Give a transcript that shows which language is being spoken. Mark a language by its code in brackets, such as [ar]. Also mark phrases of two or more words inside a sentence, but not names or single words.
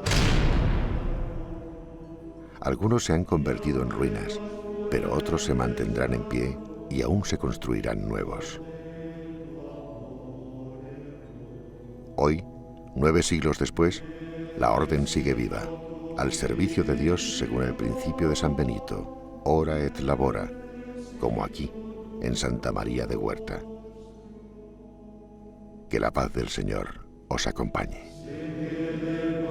[es] Algunos se han convertido en ruinas, pero otros se mantendrán en pie y aún se construirán nuevos. Hoy, 9 siglos después, la Orden sigue viva, al servicio de Dios según el principio de San Benito, [la] ora et labora, [es] como aquí, en Santa María de Huerta. Que la paz del Señor os acompañe.